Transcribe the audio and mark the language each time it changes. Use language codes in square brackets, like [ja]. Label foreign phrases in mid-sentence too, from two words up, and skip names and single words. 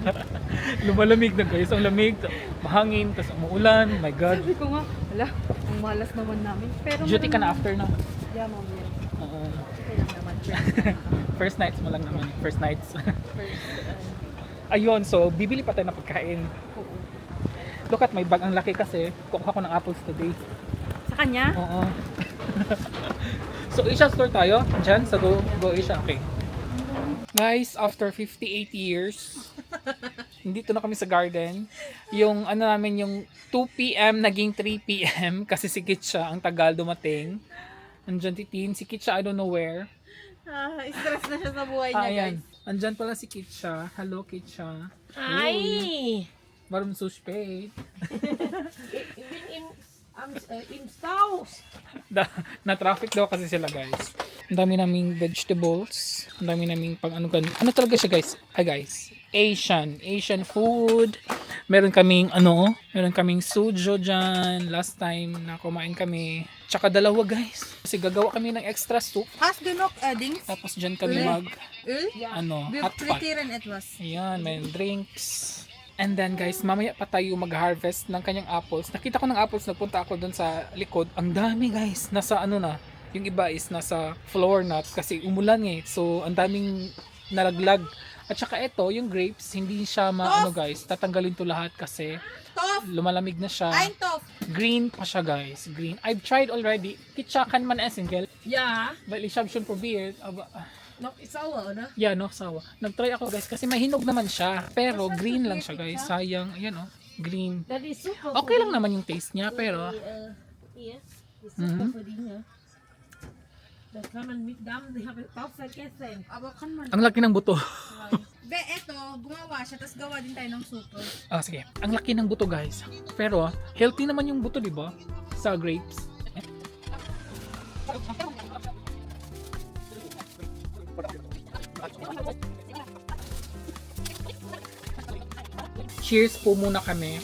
[tl] Lumalamig na guys, ang lamig. Mahangin, tapos umuulan, [en] my God. [tl] Sabi ko nga, ang malas naman namin. Pero Duty ka na after na. [en] Yeah, mami. [tl] Oo. Kailan naman. [en] First nights [tl] mo lang naman. [en] First nights. [tl] Ayun, so bibili pa tayo ng pagkain. [en] Look at my bag. [tl] Ang laki kasi. Kukuha ko ng apples today. Sa kanya? Oo. So, Asia store tayo. Diyan, sa Go Asia. Okay. Guys, after 58 years, dito na kami sa garden. Yung ano namin, yung 2 p.m. naging 3 p.m. kasi si Kitcha ang tagal dumating. Andyan titin. Si Kitcha, [en] I don't know where. [tl] Stress na siya sa buhay niya, Ayan. guys. Andyan pala si Kitcha. Hello, Kitcha. Ay! [de] Warum so spät? Ich bin im Staus. [tl] Na-traffic daw kasi sila, guys. Ang dami naming vegetables. Ang dami naming pang ano ganun. Ano talaga siya, guys? Guys. [en] Asian food. [tl] Meron kaming sujo dyan. Last time na kumain kami. Tsaka dalawa, guys. Kasi gagawa kami ng [en] extra soup. [de] Hast du noch Dings? [tl] Tapos dyan kami [de] Öl? Wir [en] hot pot. [de] frittieren etwas. [tl] Ayan, may drinks. And then guys, mamaya pa tayo mag-harvest ng kanyang apples. Nakita ko ng apples, nagpunta ako doon sa likod. Ang dami, guys. Nasa yung iba is nasa floor na kasi umulan eh. So, ang daming nalaglag. At saka ito, yung grapes, hindi siya guys. Tatanggalin to lahat kasi [de] Tof! [tl] lumalamig na siya. [de] Ein Tof! [tl] Green pa siya, guys. [en] Green. I've tried already. [de] Kitcha kan man essen, gell? Ja, Weil ich habe schon probiert. Aber, noch sauer, oder? [en] yeah, [tl] no, sawa. Nag-try ako, guys, kasi mahinog naman siya. Pero green lang siya, guys. Sayang, ayan, green. [de] Das ist super. [tl] Okay lang naman yung taste niya, pero [de] Hier, das ist super für die, ne? Das kann man mit Damen, ich habe auch vergessen. Aber kann man... [tl] ang laki ng buto. Be, eto, gumawa siya, tapos gawa din tayo ng super. Sige. Ang laki ng buto, guys. Pero, healthy naman yung buto, di ba? Sa grapes. Cheers po muna kami.